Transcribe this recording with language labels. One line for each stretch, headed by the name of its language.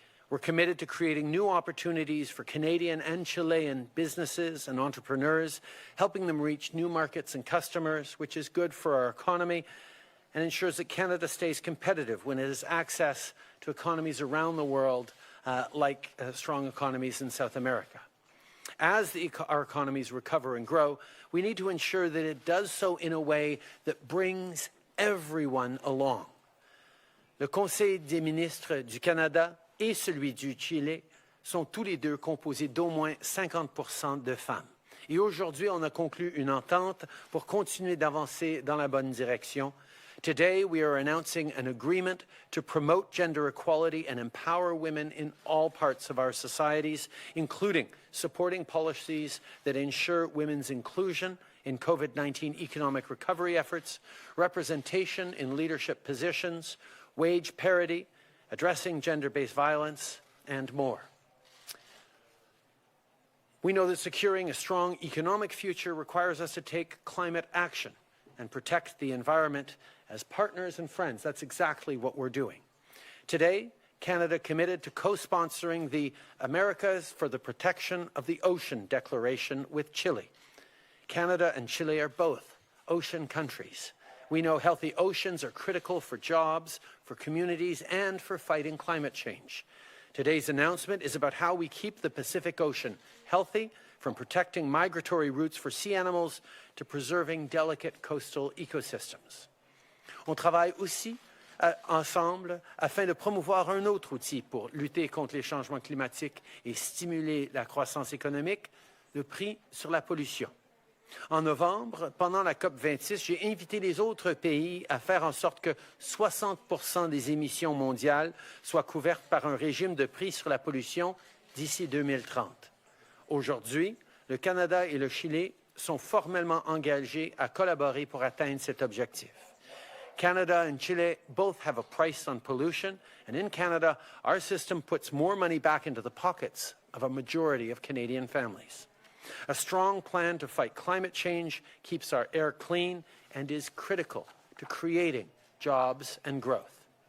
English: We're committed to creating new opportunities for Canadian and Chilean businesses and entrepreneurs, helping them reach new markets and customers, which is good for our economy and ensures that Canada stays competitive when it has access to economies around the world, like strong economies in South America. As our economies recover and grow, we need to ensure that it does so in a way that brings everyone along.
French: Le Conseil des ministres du Canada et celui du Chili sont tous les deux composés d'au moins 50% de femmes. Et aujourd'hui, on a conclu une entente pour continuer d'avancer dans la bonne direction.
English: Today, we are announcing an agreement to promote gender equality and empower women in all parts of our societies, including supporting policies that ensure women's inclusion in COVID-19 economic recovery efforts, representation in leadership positions, wage parity, addressing gender-based violence, and more. We know that securing a strong economic future requires us to take climate action and protect the environment as partners and friends. That's exactly what we're doing. Today, Canada committed to co-sponsoring the Americas for the Protection of the Ocean Declaration with Chile. Canada and Chile are both ocean countries. We know healthy oceans are critical for jobs, for communities, and for fighting climate change. Today's announcement is about how we keep the Pacific Ocean healthy, from protecting migratory routes for sea animals to preserving delicate coastal ecosystems.
French: On travaille aussi ensemble afin de promouvoir un autre outil pour lutter contre les changements climatiques et stimuler la croissance économique, le prix sur la pollution. En novembre, pendant la COP26, j'ai invité les autres pays à faire en sorte que 60% des émissions mondiales soient couvertes par un régime de prix sur la pollution d'ici 2030. Aujourd'hui, le Canada et le Chili sont formellement engagés à collaborer pour atteindre cet objectif.
English: Canada and Chile both have a price on pollution, and in Canada, our system puts more money back into the pockets of a majority of Canadian families. A strong plan to fight climate change keeps our air clean and is critical to creating jobs and growth.